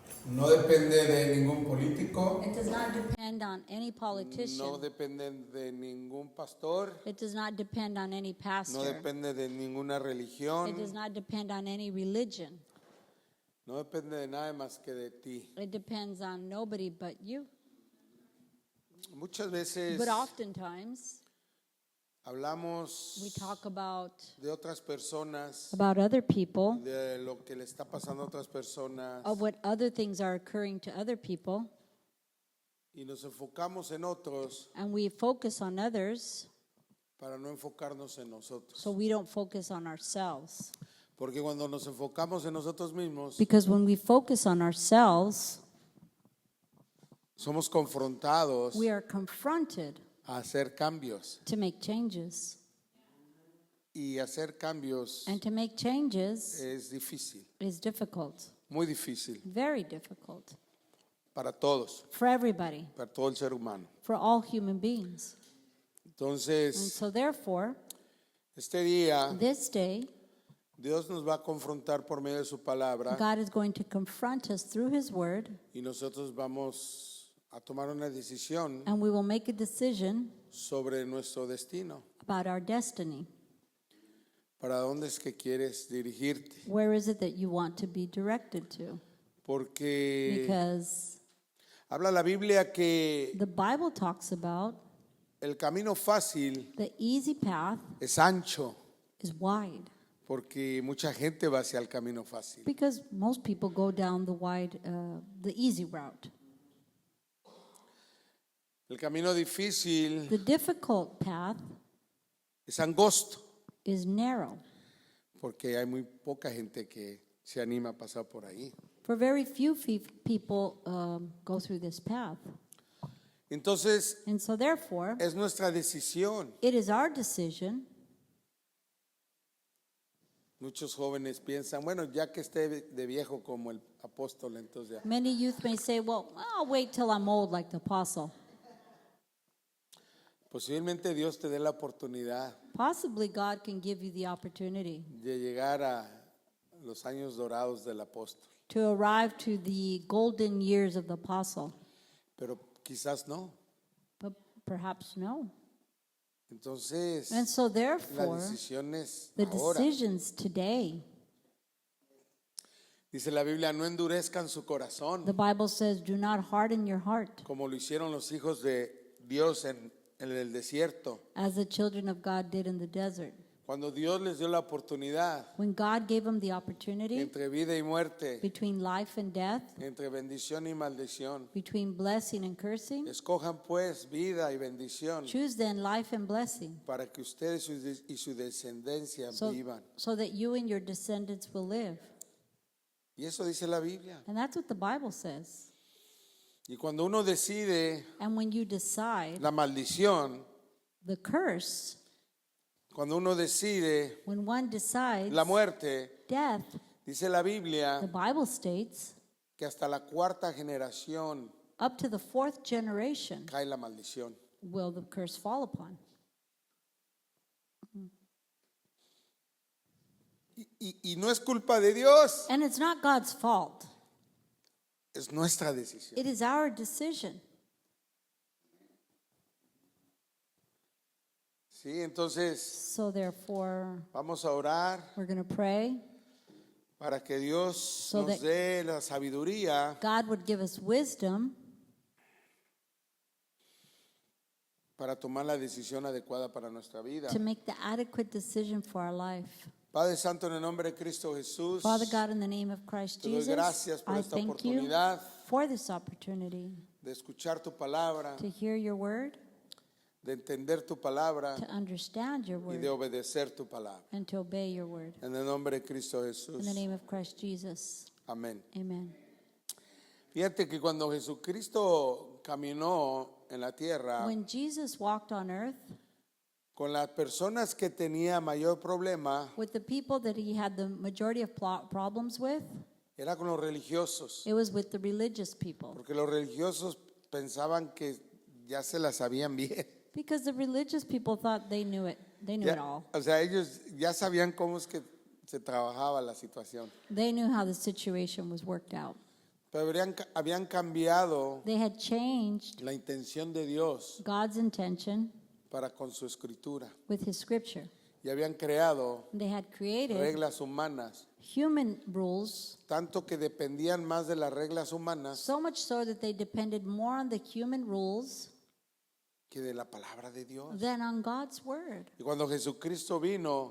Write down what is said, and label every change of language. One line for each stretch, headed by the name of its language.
Spanish: No depende de ningún político,
English: It does not depend on any politician.
Spanish: no depende de ningún pastor,
English: It does not depend on any no pastor.
Spanish: depende de ninguna
English: It does
Spanish: religión,
English: not depend on any religion.
Spanish: no depende de nada más que de ti.
English: It depends on nobody but you.
Spanish: Muchas veces
English: But oftentimes we
Spanish: hablamos
English: talk about
Spanish: de otras personas,
English: other people,
Spanish: de lo que le está pasando a otras personas
English: of what other things are occurring to other people,
Spanish: y nos enfocamos en otros
English: and we focus on others
Spanish: para no enfocarnos en nosotros.
English: so we don't focus on ourselves.
Spanish: Porque cuando nos enfocamos en nosotros mismos,
English: Because when we focus on ourselves,
Spanish: somos confrontados
English: we are confronted
Spanish: a hacer cambios.
English: to make changes.
Spanish: Y hacer cambios
English: And to make changes
Spanish: es difícil,
English: is difficult,
Spanish: muy difícil
English: very difficult
Spanish: para todos,
English: for everybody,
Spanish: para todo el ser humano.
English: for all human beings. And
Spanish: Entonces,
English: so therefore,
Spanish: este día
English: this day,
Spanish: Dios nos va a confrontar por medio de su palabra
English: God is going to confront us through His Word,
Spanish: y nosotros vamos a tomar una decisión
English: and we will make a decision
Spanish: sobre nuestro destino.
English: about our destiny.
Spanish: ¿Para dónde es que quieres dirigirte?
English: Where is it that you want to be directed to?
Spanish: Porque
English: Because
Spanish: habla la Biblia que
English: the Bible talks about
Spanish: el camino fácil
English: the easy path
Spanish: es ancho,
English: is wide.
Spanish: porque mucha gente va hacia el camino fácil.
English: Because most people go down the easy route.
Spanish: El camino difícil
English: The difficult path
Spanish: es angosto,
English: is narrow.
Spanish: porque hay muy poca gente que se anima a pasar por ahí.
English: For very few people go through this path.
Spanish: Entonces,
English: And so therefore,
Spanish: es nuestra decisión.
English: it is our decision.
Spanish: Muchos jóvenes piensan, bueno, ya que esté de viejo como el apóstol, entonces ya.
English: Many youth may say, well, I'll wait till I'm old like the apostle.
Spanish: Posiblemente Dios te dé la oportunidad
English: Possibly God can give you the opportunity
Spanish: de llegar a los años dorados del apóstol,
English: to arrive to the golden years of the apostle.
Spanish: pero quizás no.
English: But perhaps no.
Spanish: Entonces,
English: And so
Spanish: la
English: therefore,
Spanish: decisión es
English: the
Spanish: ahora.
English: decisions today,
Spanish: Dice la Biblia, no endurezcan su corazón,
English: the Bible says, do not harden your heart
Spanish: como lo hicieron los hijos de Dios en el desierto.
English: as the children of God did in the desert.
Spanish: Cuando Dios les dio la oportunidad
English: When God gave them the opportunity
Spanish: entre vida y muerte,
English: between life and death,
Spanish: entre bendición y maldición.
English: between blessing and cursing,
Spanish: Escojan pues vida y bendición
English: choose then life and blessing
Spanish: para que ustedes y su descendencia
English: so,
Spanish: vivan.
English: so that you and your descendants will live.
Spanish: Y eso dice la Biblia.
English: And that's what the Bible says.
Spanish: Y cuando uno decide
English: And when you decide
Spanish: la maldición,
English: the curse,
Spanish: cuando uno decide
English: when one decides
Spanish: la muerte,
English: death,
Spanish: dice la Biblia
English: the Bible states,
Spanish: que hasta la cuarta generación
English: up to the fourth generation
Spanish: cae la maldición.
English: will the curse fall upon.
Spanish: Y no es culpa de Dios,
English: And it's not God's fault.
Spanish: es nuestra decisión.
English: It is our decision.
Spanish: Sí, entonces
English: So therefore,
Spanish: vamos a orar
English: we're going to pray.
Spanish: para que Dios
English: So
Spanish: nos
English: that
Spanish: dé la sabiduría
English: God would give us wisdom
Spanish: para tomar la decisión adecuada para nuestra vida.
English: to make the adequate decision for our life.
Spanish: Padre Santo, en el nombre de Cristo Jesús,
English: Father God, in the name of Christ
Spanish: te doy
English: Jesus,
Spanish: gracias por
English: I
Spanish: esta
English: thank you
Spanish: oportunidad
English: for this opportunity
Spanish: de escuchar tu palabra,
English: to hear your word,
Spanish: de entender tu palabra
English: to understand your
Spanish: y de
English: word,
Spanish: obedecer tu palabra.
English: and to obey your word.
Spanish: En el nombre de Cristo Jesús.
English: In the name of Christ Jesus,
Spanish: Amén.
English: amen.
Spanish: Fíjate que cuando Jesucristo caminó en la tierra,
English: When Jesus walked on earth,
Spanish: con las personas que tenía mayor problema,
English: with the people that he had the majority of problems with,
Spanish: era con los religiosos,
English: It was with the religious people.
Spanish: porque los religiosos pensaban que ya se la sabían bien.
English: Because the religious people thought they knew it. They knew it all.
Spanish: O sea, ellos ya sabían cómo es que se trabajaba la situación.
English: They knew how the situation was worked out.
Spanish: Pero habían cambiado
English: They had changed
Spanish: la intención de Dios
English: God's intention
Spanish: para con su escritura.
English: with his scripture.
Spanish: Y habían creado
English: They had created
Spanish: reglas humanas,
English: human rules,
Spanish: tanto que dependían más de las reglas humanas
English: so much so that they depended more on the human rules
Spanish: que de la palabra de Dios.
English: than on God's word.
Spanish: Y cuando Jesucristo vino